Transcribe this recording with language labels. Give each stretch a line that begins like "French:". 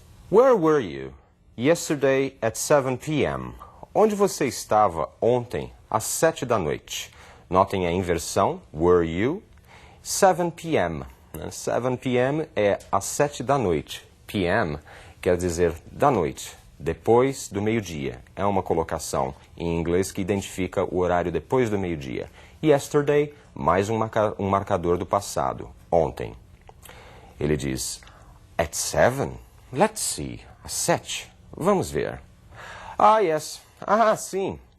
English: Where were you yesterday at 7 p.m.?
Portuguese: Onde você estava ontem às 7 da noite? Notem a inversão, were you, 7 p.m. 7 p.m. é às 7 da noite. p.m. quer dizer da noite, depois do meio-dia. É uma colocação em inglês que identifica o horário depois do meio-dia. Yesterday, mais um marcador do passado, ontem. Ele diz, at 7? Let's see. Às 7. Vamos ver. Ah, yes. Ah, sim.